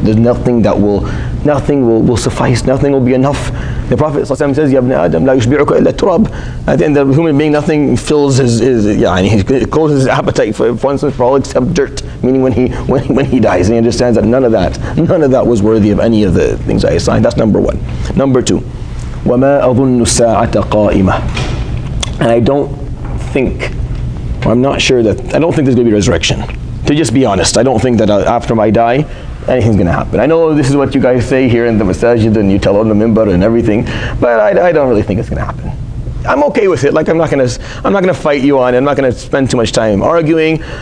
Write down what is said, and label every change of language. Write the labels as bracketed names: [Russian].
[English] There's nothing will suffice. Nothing will be enough. The Prophet ﷺ says, [Arabic] "Ya ibn Adam, la yushbi'uka illa turab." [English] At the end of the human being, nothing fills he closes his appetite for all except dirt. Meaning when he dies, and he understands that none of that was worthy of any of the things I assigned. That's number one. Number two, [Arabic] وَمَا أَظُنُّ السَّاعَةَ قَائِمَةً. [English] And I don't think there's going to be resurrection. To just be honest, I don't think that after I die, anything's going to happen. I know this is what you guys say here in the masajid and you tell on the minbar and everything, but I don't really think it's going to happen. I'm okay with it. Like I'm not going to fight you on it. I'm not going to spend too much time arguing.